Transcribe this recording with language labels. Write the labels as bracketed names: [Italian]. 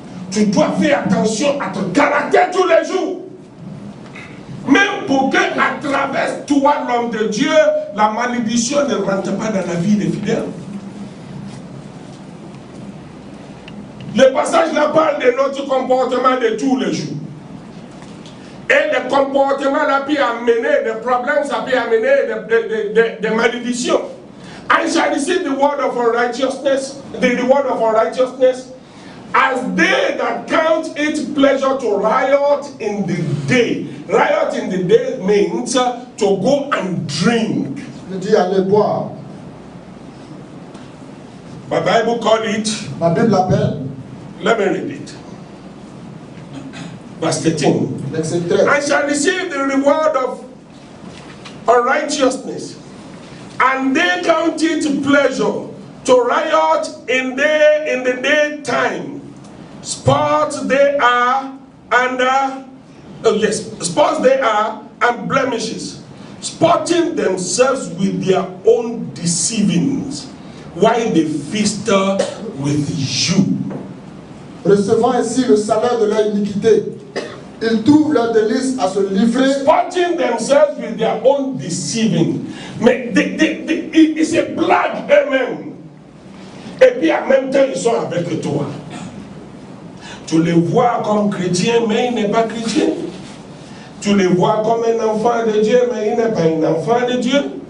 [French] Tu dois faire attention à ton caractère tous les jours. Même pour que, à travers toi, l'homme de Dieu, la malédiction ne rentre pas dans la vie des fidèles. Le passage là parle de notre comportement de tous les jours. Et le comportement là peut amener des problèmes, ça peut amener des malédictions. [English] I shall receive the word of unrighteousness, the reward of unrighteousness, as they that count it pleasure to riot in the day. Riot in the day means to go and drink. [French] Il dit aller boire. [English] My Bible called it. [French] Ma Bible l'appelle. [English] Let me read it. Verse 13. [French] Verset 13. [English] I shall receive the reward of unrighteousness, and they count it pleasure to riot in the daytime. Spots they are, and spots they are, and blemishes, spotting themselves with their own deceivings, while they feast with you. [French] Recevant ainsi le salaire de leur iniquité, ils trouvent leur délice à se livrer. [English] Spotting themselves with their own deceiving. [French] Mais ils se blaguent eux-mêmes. Et puis en même temps, ils sont avec toi. Tu les vois comme chrétiens, mais il n'est pas chrétien. Tu les vois comme un enfant de Dieu, mais il n'est pas un enfant de Dieu.